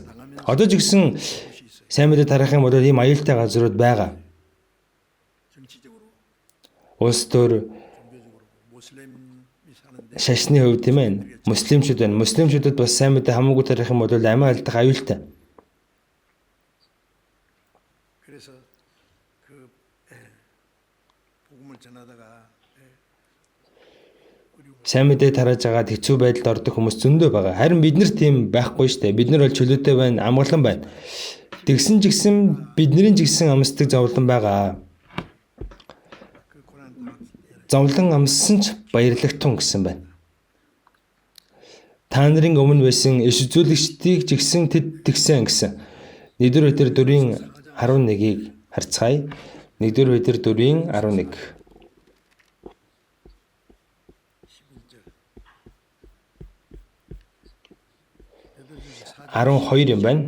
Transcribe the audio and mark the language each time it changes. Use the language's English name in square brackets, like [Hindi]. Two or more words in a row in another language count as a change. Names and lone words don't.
[Mongolian] Одоо ч гэсэн сайн мэдээ тарахын бол ийм аюултай газрууд байгаа. Улс төр шашны хувьд тийм ээ. Муслимчууд байна. Муслимчуудад бас сайн мэдээ хамаагүй тарих юм бол амиа алдах аюултай. [Korean] 그래서 그 복음을 전하다가 [Mongolian] Сайн мэдээ тарааж агаад хэцүү байдалд ордог хүмүүс зөндөө байгаа. Харин бид нар тийм байхгүй шүү дээ. Бид нар бол чөлөөтэй байна, амгалан байна. Тэгсэн ч гэсэн бидний ч гэсэн амсдаг зовлон байгаа. [Korean] 그 고난 당한 [Mongolian] Зовлон амссан ч баярлах тун гэсэн байна. Та нарын өмнө байсан иш үзүүлэгчдийг ч гэсэн тэд тэгсэн гэсэн. 1-р Петр 4:11-ийг харцгаая. 1-р Петр 4:11. 12 юм байна.